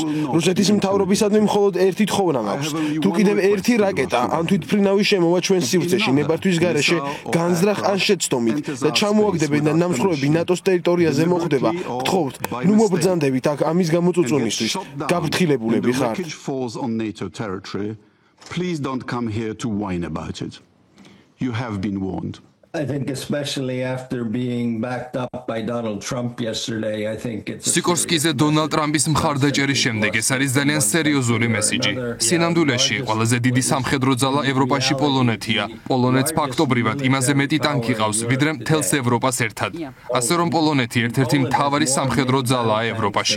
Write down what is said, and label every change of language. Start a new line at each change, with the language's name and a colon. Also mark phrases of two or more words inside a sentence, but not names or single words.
Georgian: რუსეთის მთავრობისადმი მხოლოდ ერთი თხოვნა მაქვს. თუ კიდევ ერთი რაკეტა ან თვითმფრინავი შემოვა ჩვენ სივრცეში ნებართვის გარეშე, განზრახ ან შეცდომით და ჩამოაგდებენ და ნამსხვრევები ნატოს ტერიტორიაზე მოხდება, გთხოვთ, ნუ მობრძანდებით აქ ამის გამოწუწუნისთვის. გაფრთხილებულები ხართ.
English: Please don't come here to whine about it. You have been warned. I think especially after being backed up by Donald Trump yesterday, I think it's
Georgian: სიკორსკიზე დონალდ ტრამპის მხარდაჭერის შემდეგ ეს არის ძალიან სერიოზული მესიჯი. სინამდვილეში ყველაზე დიდი სამხედრო ძალა ევროპაში პოლონეთია. პოლონეთს ფაქტობრივად იმაზე მეტი ტანკი ყავს, ვიდრე მთელს ევროპას ერთად. ასე რომ პოლონეთი ერთ-ერთი მთავარი სამხედრო ძალაა ევროპაში.